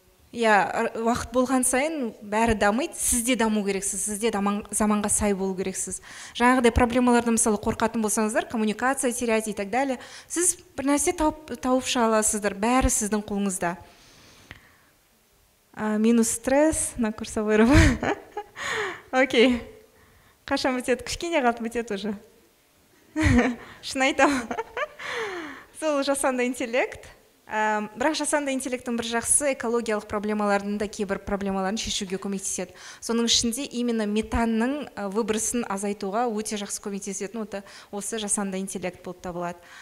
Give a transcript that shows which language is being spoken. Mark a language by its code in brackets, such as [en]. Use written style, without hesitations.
[kk] Уақыт болған сайын бәрі дамиды, сіз де даму керексіз, сіз де заманға сай болу керексіз. Жаңағыдай проблемаларды мысалы қорқатын болсаңыздар, коммуникация [ru] терять и так далее, [kk] сіз бір нәрсе тауып шыға аласыздар, бәрі сіздің қолыңызда. [ru] Минус стресс на курсовой работе. [kk] Окей. Қашан бітеді? Кішкене қалды бітеді уже. Шын айтамын. Сол жасанды интеллект. Бірақ жасанды интеллекттің бір жақсы экологиялық проблемалардың да кейбір проблемаларын шешуге көмектеседі. Соның ішінде именно метанның выбросын азайтуға өте жақсы көмектесетін осы жасанды интеллект болып табылады.